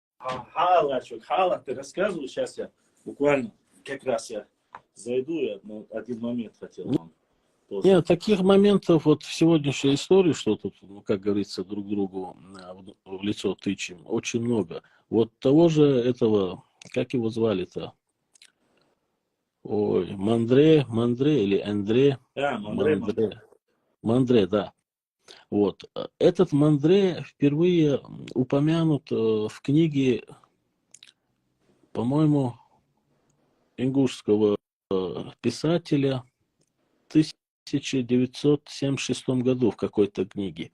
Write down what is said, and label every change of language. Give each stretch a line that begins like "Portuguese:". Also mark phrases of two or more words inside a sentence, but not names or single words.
Russian: Хала, ты рассказывай, сейчас я буквально, как раз я зайду, я один момент хотел вам тоже. Нет, таких моментов вот в сегодняшней истории, что тут, ну, как говорится, друг другу в лицо тычем, очень много. Вот того же этого, как его звали-то? Ой, Мандре или Андре? Мандре, Мандре. Мандре. Мандре, да. Вот. Этот Мандре впервые упомянут в книге, по-моему, ингушского писателя в 1976 году в какой-то книге.